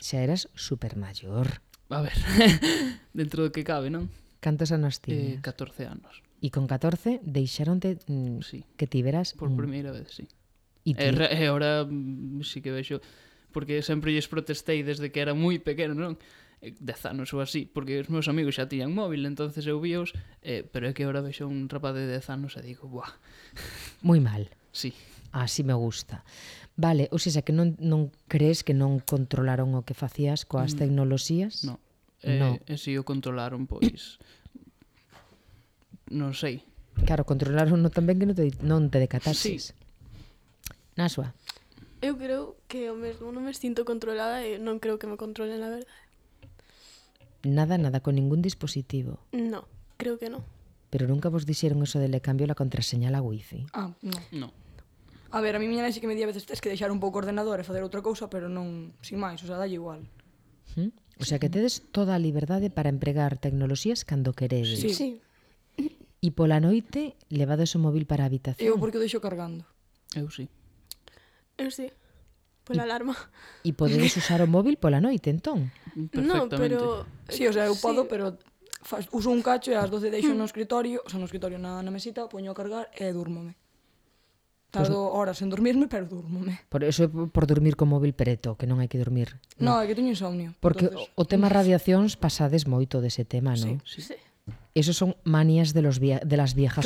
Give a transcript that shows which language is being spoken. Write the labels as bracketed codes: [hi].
[gl] Xa eras supermaior. A ver, dentro do que cabe, non? Cantos anos tiñas? 14 anos. E con 14 deixaronte sí. Que ti veras? Por primeira vez, sí. E ahora sí que vexo, porque sempre lles protestei desde que era moi pequeno, non? 10 anos ou así, porque os meus amigos xa tiñan móvil, entonces eu víos, pero é que ahora vexo un rapaz de 10 anos e digo, buah. Moi mal. Sí. Así me gusta. Vale, ou seja, que non crees que non controlaron o que facías coas tecnoloxías? No. No. Si o controlaron, pois... Non sei. Claro, controlaron no tamén que non te decatases. Sí. Nasua. Eu creo que o mesmo non me sinto controlada e non creo que me controlen, a verdade. Nada, con ningún dispositivo. No, creo que non. Pero nunca vos dixeron eso de [es] le cambio la contraseña a la wifi. [gl] Ah, no. No. A ver, a mí miña nai sí que me di a veces tes que deixar un pouco o ordenador e fazer outra cousa, pero non, sin máis, o sea, dalle igual. ¿Mm? O sea, que tedes toda a liberdade para empregar tecnoloxías cando queredes. Sí, sí. E pola noite, levades o móvil para a habitación. Eu porque o deixo cargando. Eu sí. Eu sí. Pola alarma. E podedes usar o móvil pola noite, entón? Perfectamente. No, pero... Sí, o sea, eu podo, sí. Pero uso un cacho e ás 12 deixo no escritorio, o sea, no escritorio nada na mesita, poño a cargar e durmome. Tardo pues... horas en dormirme, pero durmome. Por eso é por dormir con móvil preto, que non hai que dormir. No, é que teño insomnio. Porque entonces... o tema radiacións pasades moito dese tema, non? Sí, sí. [es] Esos son manías de, de las viejas,